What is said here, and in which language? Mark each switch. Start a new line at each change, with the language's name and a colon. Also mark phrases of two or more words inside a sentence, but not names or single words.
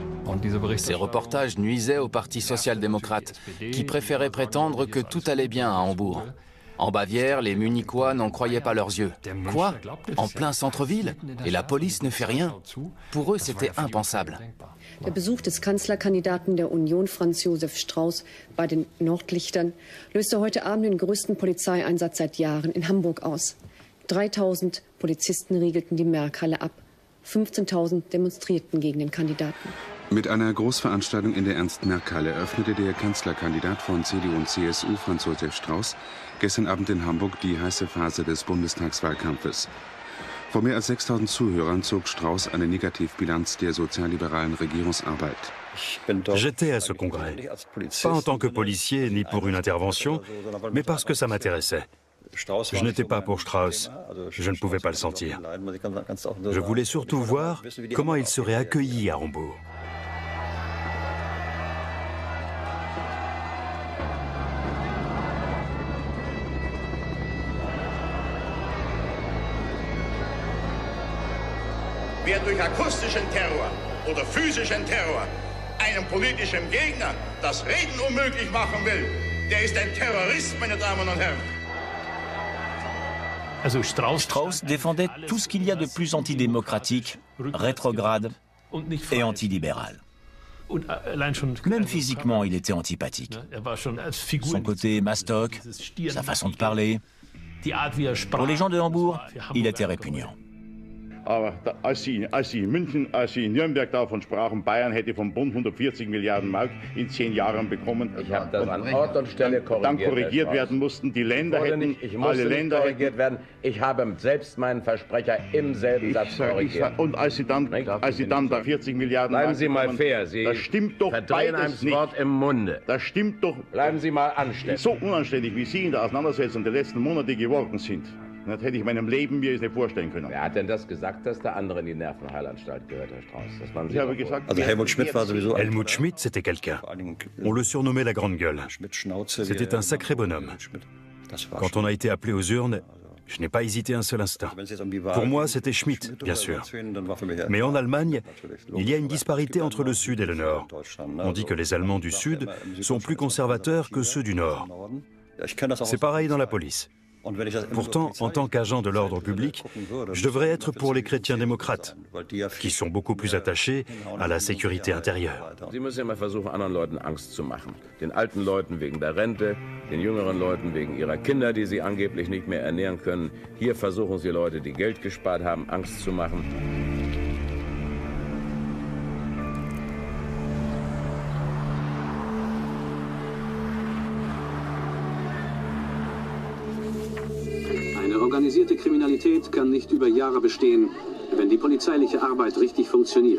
French: Ces reportages nuisaient au Parti social-démocrate, qui préférait prétendre que tout allait bien à Hambourg. En Bavière, les Munichois n'en croyaient pas leurs yeux. Quoi? En plein centre-ville? Et la police ne fait rien? Pour eux, c'était impensable.
German: Der Besuch des Kanzlerkandidaten der Union, Franz Josef Strauß, bei den Nordlichtern löste heute Abend den größten Polizeieinsatz seit Jahren in Hamburg aus. 3000 Polizisten riegelten die Merkhalle ab. 15.000 demonstrierten gegen den Kandidaten. Mit einer Großveranstaltung in der Ernst-Merck-Halle eröffnete der Kanzlerkandidat von CDU und CSU, Franz Josef Strauß, gestern Abend in Hamburg die heiße Phase des Bundestagswahlkampfes. Vor mehr als 6.000 Zuhörern zog Strauß eine Negativbilanz der sozialliberalen Regierungsarbeit.
French: J'étais à ce congrès, pas en tant que policier ni pour une intervention, mais parce que ça m'intéressait. Je n'étais pas pour Strauß, je ne pouvais pas le sentir. Je voulais surtout voir comment il serait accueilli à Hambourg.
German: Wer durch akustischen Terror oder physischen Terror einem politischen Gegner das Reden unmöglich machen will, der ist ein Terrorist, meine Damen und Herren.
French: Strauß défendait tout ce qu'il y a de plus antidémocratique, rétrograde et antilibéral. Même physiquement, il était antipathique. Son côté mastoc, sa façon de parler. Pour les gens de Hambourg, il était répugnant.
German: Aber als Sie in München, als Sie in Nürnberg davon sprachen, Bayern hätte vom Bund 140 Milliarden Mark in 10 Jahren bekommen, ich habe das an Ort und Stelle dann korrigiert werden mussten. Die Länder hätten, alle Länder korrigiert werden. Ich habe selbst meinen Versprecher im selben Satz korrigiert. Und als Sie dann da 40 Milliarden Bleiben Sie mal fair, Sie das stimmt doch beides nicht. Wort im Munde. Das stimmt doch. Bleiben Sie mal anständig. So unanständig, wie Sie in der Auseinandersetzung der letzten Monate geworden sind. Das hätte ich meinem Leben mir nicht vorstellen können. Wer hat denn das gesagt, dass der andere in die Nervenheilanstalt gehört, Herr Strauß? Das waren Sie. Ich habe gesagt, also Helmut Schmidt,
French: c'était quelqu'un. On le surnommait la grande gueule. C'était un sacré bonhomme. Quand on a été appelé aux urnes, je n'ai pas hésité un seul instant. Pour moi, c'était Schmidt, bien sûr. Mais en Allemagne, il y a une disparité entre le Sud et le Nord. On dit que les Allemands du Sud sont plus conservateurs que ceux du Nord. C'est pareil dans la police. Pourtant, en tant qu'agent de l'ordre public, je devrais être pour les chrétiens démocrates, qui sont beaucoup plus attachés à la sécurité intérieure.
German: Sie müssen immer versuchen, anderen Leuten Angst zu machen. Den alten Leuten wegen der Rente, den jüngeren Leuten wegen ihrer Kinder, die sie angeblich nicht mehr ernähren können. Hier versuchen Sie Leute, die Geld gespart haben, Angst zu machen. Organisierte Kriminalität kann nicht über Jahre bestehen, wenn die polizeiliche Arbeit richtig funktioniert.